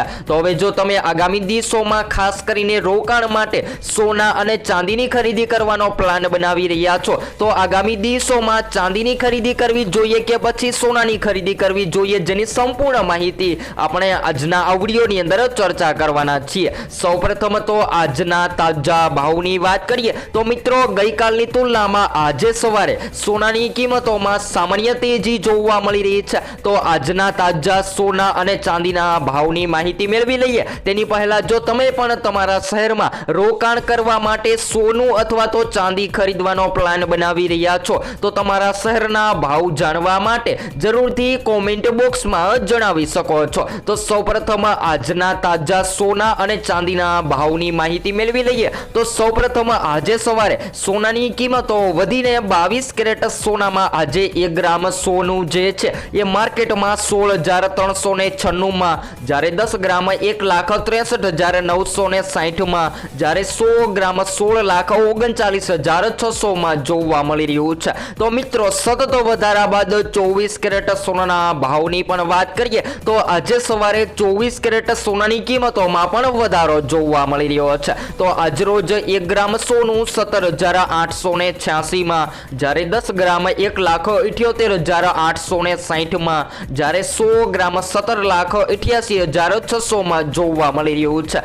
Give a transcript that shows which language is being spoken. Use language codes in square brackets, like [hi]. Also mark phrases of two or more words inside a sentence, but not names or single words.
[gu] તો હવે જો તમે આગામી દિવસોમાં ખાસ કરીને રોકાણ માટે સોના અને ચાંદીની ખરીદી કરવાનો પ્લાન બનાવી રહ્યા છો તો આગામી દિવસોમાં ચાંદીની ખરીદી કરવી જોઈએ કે પછી સોનાની ખરીદી કરવી જોઈએ જેની સંપૂર્ણ માહિતી આપણે આજના આ વિડિયોની અંદર ચર્ચા કરવાના છીએ। સૌપ્રથમ તો આજના તાજા ભાવની વાત કરીએ તો મિત્રો ગઈકાલની તુલનામાં આજે સવારે સોનાની કિંમતોમાં સામાન્ય તેજી જોવા મળી રહી હૈ। તો આજના તાજા સોના અને ચાંદીના ભાવની માહિતી મેળવી લઈએ તેની પહેલા જો તમે પણ તમારા શહેરમાં રોકાણ કરવા માટે સોનું અથવા તો ચાંદી ખરીદવાનો પ્લાન બનાવી રહ્યા છો તો તમારા શહેરના ભાવ જાણવા માટે જરૂરથી કૉમેન્ટ બૉક્સમાં જણાવી શકો છો। તો સૌપ્રથમ આજના તાજા સોના અને ચાંદીના ભાવની માહિતી મેળવી લઈએ તો સૌપ્રથમ આજે સવારે સોનાની કિંમતો વધીને 22 કૅરેટ સોનામાં આજે 1 ગ્રામ સોનું જે છે યે માર્કેટ મેં 16,396 મેં, જારે 10 ગ્રામ 1,63,960 મેં, જારે 100 ગ્રામ 16,39,600 મેં જોવા મળી રહ્યું છે। તો મિત્રો સતત વધારા બાદ 24 કૅરેટ સોનાના ભાવની પણ વાત કરીએ તો આજે સવારે 24 કૅરેટ સોનાની કિંમતોમાં પણ વધારો જોવા મળી રહ્યો છે। તો આજ રોજ 1 ગ્રામ સોનું 17,886 મેં, જારે 10 ગ્રામ 1,78,860 મેં, જારે 100 ગ્રામ 17,88,600 મેં જોવા મળી રહ્યું છે।